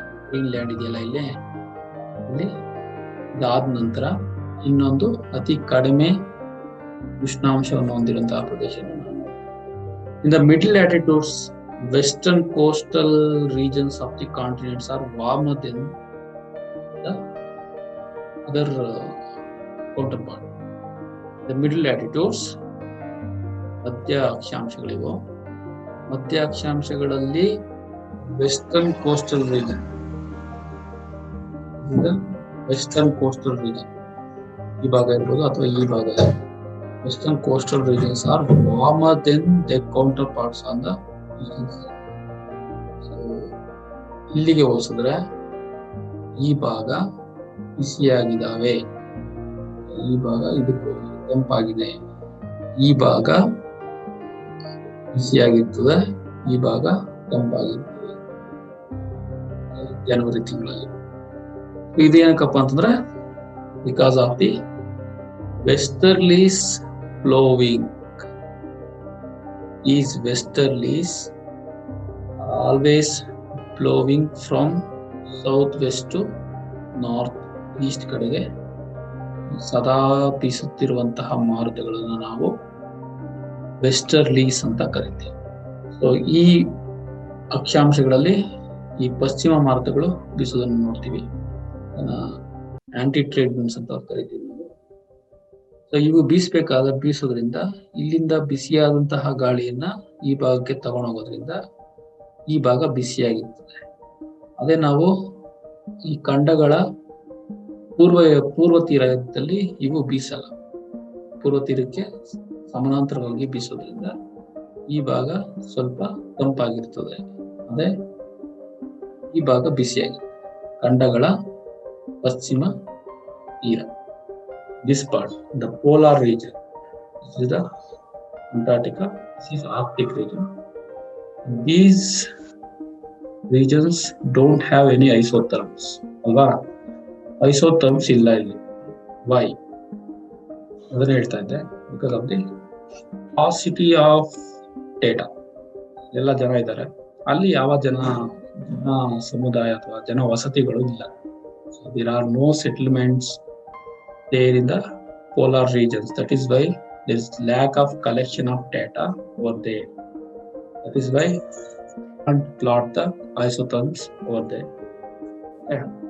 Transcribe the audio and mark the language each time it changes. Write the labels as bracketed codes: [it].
[kn] Greenland ಇದೆಯಲ್ಲ ಇಲ್ಲಿ ಇದಾದ ನಂತರ ಇನ್ನೊಂದು ಅತಿ ಕಡಿಮೆ ಉಷ್ಣಾಂಶವನ್ನು ಹೊಂದಿರುವಂತಹ ಪ್ರದೇಶ. [en] In the middle latitudes, western coastal regions of the continents are warmer than the other counterpart. The middle latitudes, [kn] ಮಧ್ಯ ಅಕ್ಷಾಂಶಗಳಿವು. ಮಧ್ಯ ಅಕ್ಷಾಂಶಗಳಲ್ಲಿ western coastal region, western coastal region ಈ ಭಾಗ ಇರ್ಬೋದು ಅಥವಾ ಈ ಭಾಗ. [en] Western coastal regions are warmer then the counterparts on the eastern side. [kn] ಇಲ್ಲಿಗೆ ಹೋಲಿಸಿದ್ರೆ ಈ ಭಾಗ ಬಿಸಿಯಾಗಿದ್ದಾವೆ, ಈ ಭಾಗ ಇದಕ್ಕೆ ತಂಪಾಗಿದೆ, ಈ ಭಾಗ ಬಿಸಿಯಾಗಿರ್ತದೆ, ಈ ಭಾಗ ತಂಪಾಗಿರ್ತದೆ ಜನವರಿ ತಿಂಗಳಲ್ಲಿ. ಇದೇನಕ್ಕಪ್ಪ ಅಂತಂದ್ರೆ [en] Because of the westerlies flowing. Is westerlies always flowing from southwest to north east [kn] ಕಡೆಗೆ ಸದಾ ಬೀಸುತ್ತಿರುವಂತಹ ಮಾರುತಗಳನ್ನು ನಾವು ವೆಸ್ಟರ್ಲೀಸ್ ಅಂತ ಕರಿತೀವಿ. ಸೊ ಈ ಅಕ್ಷಾಂಶಗಳಲ್ಲಿ ಈ ಪಶ್ಚಿಮ ಮಾರುತಗಳು ಬೀಸೋದನ್ನು ನೋಡ್ತೀವಿ, ಆಂಟಿ ಟ್ರೇಡ್ ವಿಂಡ್ಸ್ ಅಂತ ಕರಿತೀವಿ ನಾವು. ಸೊ ಇವು ಬೀಸೋದ್ರಿಂದ ಇಲ್ಲಿಂದ ಬಿಸಿಯಾದಂತಹ ಗಾಳಿಯನ್ನ ಈ ಭಾಗಕ್ಕೆ ತಗೊಂಡೋಗೋದ್ರಿಂದ ಈ ಭಾಗ ಬಿಸಿಯಾಗಿರ್ತದೆ. ಅದೇ ನಾವು ಈ ಖಂಡಗಳ ಪೂರ್ವ ತೀರದಲ್ಲಿ ಇವು ಬೀಸಲ್ಲ, ಪೂರ್ವ ತೀರಕ್ಕೆ ಸಮಾನಾಂತರವಾಗಿ ಬೀಸೋದ್ರಿಂದ ಈ ಭಾಗ ಸ್ವಲ್ಪ ತಂಪಾಗಿರ್ತದೆ, ಅದೇ ಈ ಭಾಗ ಬಿಸಿಯಾಗಿರ್ತದೆ. ಖಂಡಗಳ ಪಶ್ಚಿಮ ತೀರ, [en] this part, the polar region, this is the Antarctica, this is Arctic region. These regions don't have any isotherms, [kn] alva isotherms illa illi. [en] Why? [kn] Adana ಹೇಳ್ತಾ ಇದ್ದೆ, [en] because of the paucity of data. [kn] ಎಲ್ಲ ಜನ ಇದ್ದಾರೆ, ಅಲ್ಲಿ ಯಾವ ಜನ ಸಮುದಾಯ ಅಥವಾ ಜನ ವಸತಿಗಳು ಇಲ್ಲ. [en] So there are no settlements there in the polar regions. That is why there is lack of collection of data over there. That is why I can't plot the isotherms over there. Yeah.